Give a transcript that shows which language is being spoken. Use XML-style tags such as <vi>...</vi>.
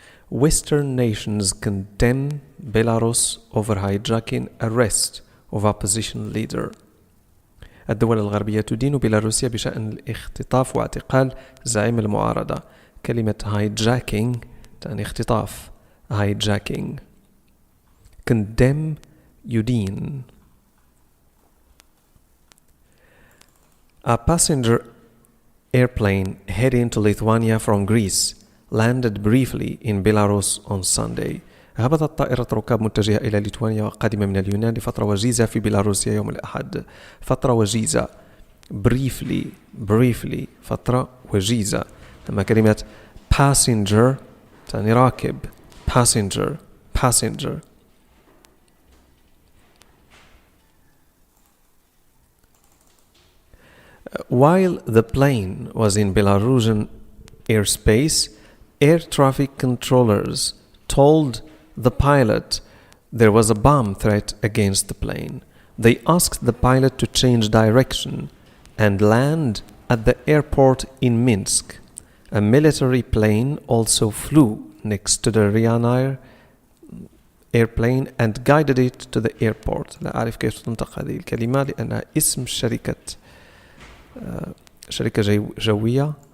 <en>Western nations condemn Belarus over hijacking arrest of opposition leader.</en> <ar>الدول الغربية تدين بيلاروسيا بشأن الاختطاف واعتقال زعيم المعارضة. كلمة hijacking تعني اختطاف.</ar> <en>hijacking.</en> <ar>condemn يدين.</ar> <en>A passenger airplane heading to Lithuania from Greece landed briefly in Belarus on Sunday.</en> <ar>هبطت طائرة ركاب متجهة إلى ليتوانيا وقادمة من اليونان لفترة وجيزة في بيلاروسيا يوم الأحد. فترة وجيزة. briefly فترة وجيزة. أما كلمة passenger تعني راكب. passenger.</ar> <en>While the plane was in Belarusian airspace, air traffic controllers told the pilot there was a bomb threat against the plane. They asked the pilot to change direction and land at the airport in Minsk. A military plane also flew next to the Ryanair airplane and guided it to the airport.</en> <ar>لا أعرف كيف تنطق هذه الكلمة لأنها اسم شركة جوية.</ar>